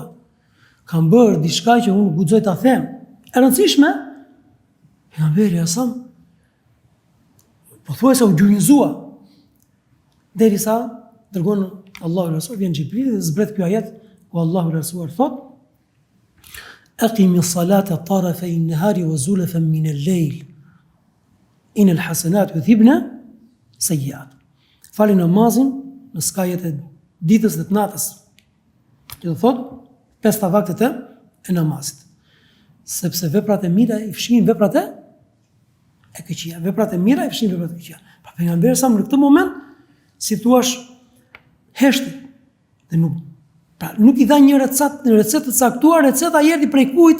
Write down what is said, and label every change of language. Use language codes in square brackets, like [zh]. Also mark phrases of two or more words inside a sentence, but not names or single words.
[sq] Kam bërë diçka që unë guxoj ta them. E rëndësishme, pejgamberi [ar] عليه السلام [sq] pothuajse u gjunjëzua. Derisa dërgon Allahu [ar] عليه السلام [sq] vjen Xhibrili dhe zbret ky ajet ku Allahu i lartësuar thot: [ar] أقم الصلاة طرفي النهار وزلفا من الليل. إن الحسنات يذهبن السيئات. [sq] Fali namazin në skajet e ditës dhe të natës. Që do thot 5 vaktet e namazit. Sepse veprat e mira i fshin veprat e këqija. Veprat e mira i fshin veprat e këqija. Pa pejgamberi sa në këtë moment si thua heshti dhe nuk i dha një recetë të caktuar, receta erdhi prej kujt?